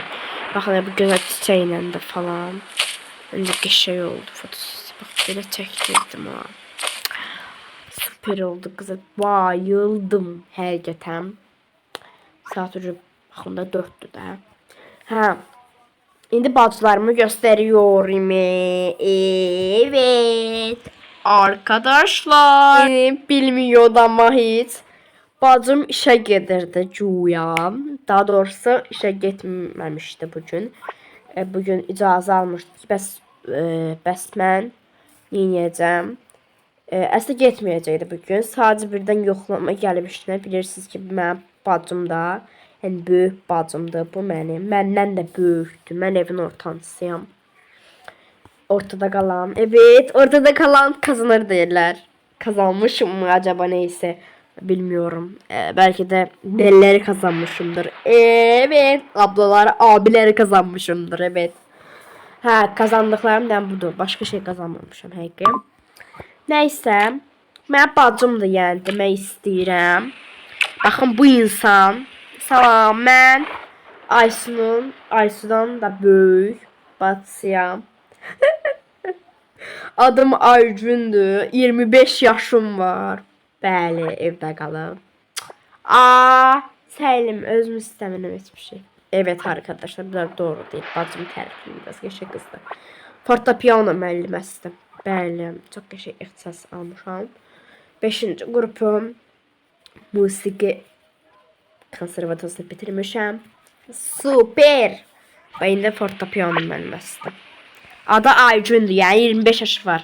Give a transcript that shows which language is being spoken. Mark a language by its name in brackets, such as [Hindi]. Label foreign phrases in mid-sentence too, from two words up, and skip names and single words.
[Azerbaijani] Baxın bu gözəl çiçəklə də falan. Öncə qəşəng oldu fotosessiya. Bax belə çəkdirdim ha. Süper oldu qızlar. Bayıldım həqiqətən. Saat ucu baxımda 4'dür də. Hə. İndi bacılarımı gösteriyorum. [Turkish] Evet. Arkadaşlar. Bilmiyor ama hiç. [Azerbaijani] Bacım işe gedirdi güya. Daha doğrusu işe getməmişdi bugün. Bugün icazə almışdı ki, bəs mən neyəcəm? Əslində getməyəcəkdi bugün. Sadəcə birdən yoxlama gəlib işinə. Bilirsiniz ki, mənim bacım da, yəni böyük bacımdır bu mənim. Məndən də böyükdür. Mən evin ortancısıyam. [Turkish] Ortada kalan. Evet, ortada kalan kazanır derler. Kazanmışım mı acaba neyse. Bilmiyorum. Belki de delileri kazanmışımdır. Evet. Ablalar, abileri kazanmışımdır. Evet. Ha, kazandıklarımdan budur. Başka şey kazanmamışım. Həqiqi. Neyse. [Azerbaijani] Mən bacımdır yəni demək istəyirəm. Baxın bu insan. Salam, mən Aysudan da böyük bacısıyam. Adım Aygündür. 25 yaşım var. Bəli, evdə qalım. Səlim, özümü istəmirəm heç bir şey. [Turkish] Evet arkadaşlar, bunlar doğru değil. [Azerbaijani] Bacım tərifliyim, biraz qəşəng qızdır. Fortepiano müəlliməsidir. Bəli, çox qəşəng ixtisas almışam. 5-ci qrupum musiqi konservatoriyasını bitirmişəm. Super. Və indi fortepiano müəlliməsidir. Adı Aygündür, yəni 25 yaşı var.